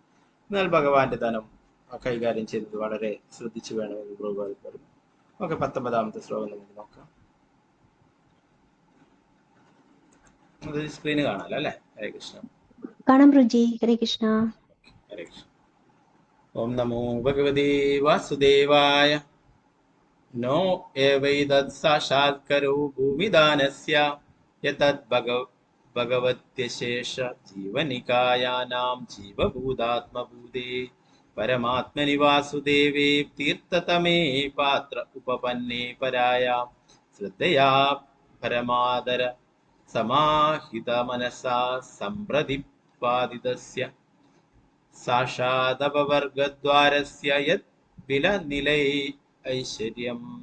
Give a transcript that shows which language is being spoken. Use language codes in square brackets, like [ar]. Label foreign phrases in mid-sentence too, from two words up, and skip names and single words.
[ml] എന്നാൽ ഭഗവാന്റെ ധനം കൈകാര്യം ചെയ്യുന്നത് വളരെ ശ്രദ്ധിച്ചു വേണമെന്ന് പ്രഭാതർ പറഞ്ഞു. ഓക്കെ, 19-ാമത്തെ ശ്ലോകം നമുക്ക് നോക്കാം. അത് സ്ക്രീന് കാണാലോ അല്ലെ. [sa] ഹരേ കൃഷ്ണ. [ml] കാണാം രുചി. [sa] ഹരേ കൃഷ്ണ. ഹരേ കൃഷ്ണ. ഓം നമോ ഭഗവതേ വാസുദേവായ. नो एवैतत् साक्षात्करो भूमिदानस्य यतद् भगवत्यशेष जीवनिकायानां जीवभूतात्मभूते परमात्मनि वासुदेवे तीर्थतमे पात्र उपपन्ने परायां श्रद्धया परमादर समाहितमनसा सम्प्रतिपादितस्य साक्षादपवर्गद्वारस्य यत् बिलनिलये ऐश्वर्यम्.